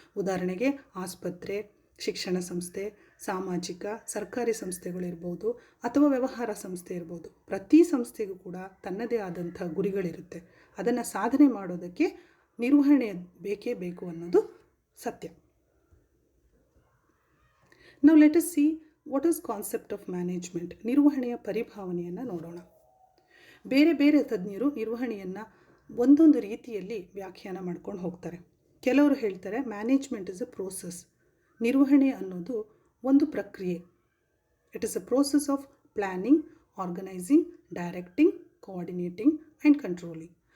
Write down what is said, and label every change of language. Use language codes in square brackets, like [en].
[kn] ಉದಾಹರಣೆಗೆ ಆಸ್ಪತ್ರೆ, ಶಿಕ್ಷಣ ಸಂಸ್ಥೆ, ಸಾಮಾಜಿಕ ಸರ್ಕಾರಿ ಸಂಸ್ಥೆಗಳಿರ್ಬೋದು ಅಥವಾ ವ್ಯವಹಾರ ಸಂಸ್ಥೆ ಇರ್ಬೋದು. ಪ್ರತಿ ಸಂಸ್ಥೆಗೂ ಕೂಡ ತನ್ನದೇ ಆದಂಥ ಗುರಿಗಳಿರುತ್ತೆ. ಅದನ್ನು ಸಾಧನೆ ಮಾಡೋದಕ್ಕೆ ನಿರ್ವಹಣೆ ಬೇಕೇ ಬೇಕು ಅನ್ನೋದು ಸತ್ಯ. [en] Now let us see what is concept of management. [kn] ನಿರ್ವಹಣೆಯ ಪರಿಭಾವನೆಯನ್ನು ನೋಡೋಣ. ಬೇರೆ ಬೇರೆ ತಜ್ಞರು ನಿರ್ವಹಣೆಯನ್ನು ಒಂದೊಂದು ರೀತಿಯಲ್ಲಿ ವ್ಯಾಖ್ಯಾನ ಮಾಡ್ಕೊಂಡು ಹೋಗ್ತಾರೆ. ಕೆಲವರು ಹೇಳ್ತಾರೆ [en] Management is a process. [kn] ನಿರ್ವಹಣೆ ಅನ್ನೋದು ಒಂದು ಪ್ರಕ್ರಿಯೆ. [en] It is a process of planning, organising, directing, coordinating and controlling.